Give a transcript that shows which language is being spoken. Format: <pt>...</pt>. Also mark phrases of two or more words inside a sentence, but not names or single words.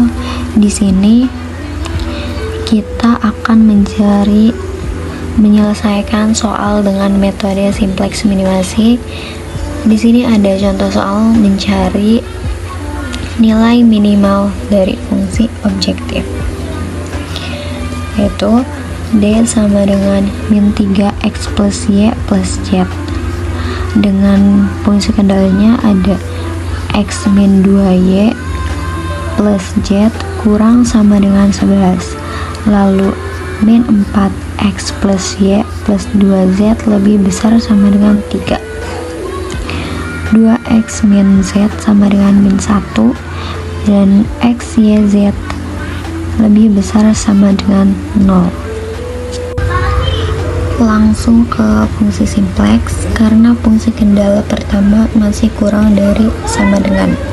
<id>Di sini kita akan menyelesaikan soal dengan metode simplex minimasi. Di sini ada contoh soal mencari nilai minimal dari fungsi objektif, yaitu D sama dengan min 3x plus y plus z. Dengan fungsi kendalinya ada x min 2y plus z kurang sama dengan 11, lalu min 4x plus y plus 2z lebih besar sama dengan 3. 2x min z sama dengan min 1, dan x, y, z lebih besar sama dengan 0. Langsung ke fungsi simplex, karena fungsi kendala pertama masih kurang dari sama dengan.</id>